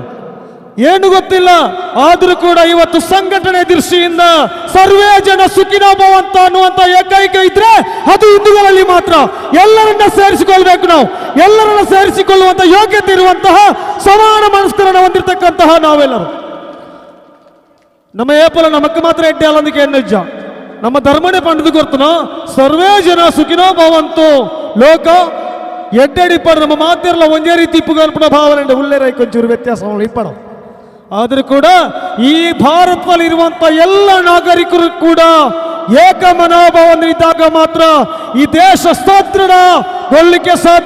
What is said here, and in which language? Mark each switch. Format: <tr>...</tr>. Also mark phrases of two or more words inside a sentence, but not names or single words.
<kn>ಏನು ಗೊತ್ತಿಲ್ಲ, ಆದರೂ ಕೂಡ ಇವತ್ತು ಸಂಘಟನೆ ದೃಷ್ಟಿಯಿಂದ</kn> <sa>ಸರ್ವೇ ಜನ ಸುಖಿನೋ ಭವಂತ</sa> <kn>ಅನ್ನುವಂತ ಏಕೈಕ ಇದ್ರೆ ಅದು ಹಿಂದೂಗಳಲ್ಲಿ ಮಾತ್ರ. ಎಲ್ಲರನ್ನ ಸೇರಿಸಿಕೊಳ್ಬೇಕು ನಾವು. ಎಲ್ಲರನ್ನ ಸೇರಿಸಿಕೊಳ್ಳುವಂತ ಯೋಗ್ಯತೆ ಇರುವಂತಹ ಸಮಾನ ಮನಸ್ಕರನ್ನು ಹೊಂದಿರತಕ್ಕಂತಹ ನಾವೆಲ್ಲರೂ.</kn> <tcy>ನಮ್ಮ ಏಪಲ ನಮಕ್ಕೆ ಮಾತ್ರ ಎಡ್ಡೆ ಅಲ್ಲಂದಿಗೆ ಎನ್ನಜ್ಜ ನಮ್ಮ ಧರ್ಮನೇ ಪಂಡದು ಗೊತ್ತನ</tcy> <sa>ಸರ್ವೇ ಜನ ಸುಖಿನೋ ಭವಂತು</sa> <tcy>ಲೋಕ ಎಡ್ಡೆಡಿ ಪಡ ನಮ್ಮ ಮಾತಿರಲ್ಲ ಒಂದೇ ರೀತಿ ಇಪ್ಪುಗಲ್ಪಡ ಭಾವನೆ ಉಳ್ಳೇರೈ ಕೊಂಚೂರು ವ್ಯತ್ಯಾಸಗಳು ಇಪ್ಪಡ.</tcy> <kn>ಆದರೂ ಕೂಡ ಈ ಭಾರತದಲ್ಲಿ ಇರುವಂತ ಎಲ್ಲ ನಾಗರಿಕರು ಕೂಡ ಏಕ ಮನೋಭಾವನಿದ್ದಾಗ ಮಾತ್ರ ಈ ದೇಶ ಸದೃಢಗೊಳ್ಳಲಿಕ್ಕೆ ಸಾಧ್ಯ.</kn>